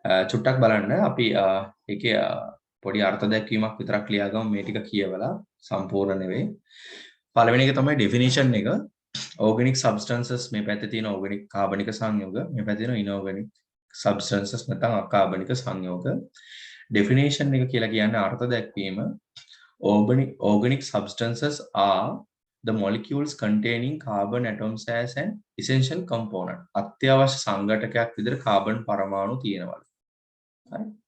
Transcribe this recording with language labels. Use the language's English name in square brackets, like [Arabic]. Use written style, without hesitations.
[Sinhala] චුට්ටක් බලන්න අපි ඒකේ පොඩි අර්ථ දැක්වීමක් විතරක් ලියා ගමු මේ ටික කියවලා සම්පූර්ණ නෙවෙයි. පළවෙනි එක තමයි definition එක. organic substances මේ පැත්තේ තියෙන organic කාබනික සංයෝග මේ පැත්තේ තියෙන inorganic substances නැත්නම් අකාබනික සංයෝග. definition එක කියලා කියන්නේ අර්ථ දැක්වීම. [English] Organic substances are the molecules containing carbon atoms as an essential component. [Sinhala] අත්‍යවශ්‍ය සංඝටකයක් විදිහට කාබන් පරමාණු තියෙනවා. හරි.